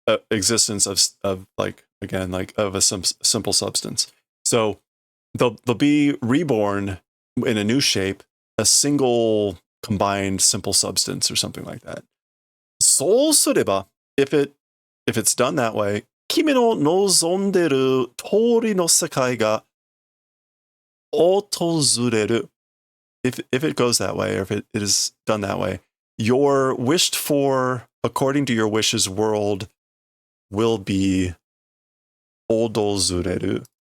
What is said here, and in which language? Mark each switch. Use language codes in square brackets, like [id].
[en] Existence of like, again, like of a simple substance. So they'll be reborn in a new shape, a single combined simple substance or something like that. [ja] そうすれば, [en] if it's done that way, [ja] 君の望んでる通りの世界が訪れる. [en] If it goes that way, or if it is done that way, your wished for, according to your wishes, world will be [ja] 訪れる.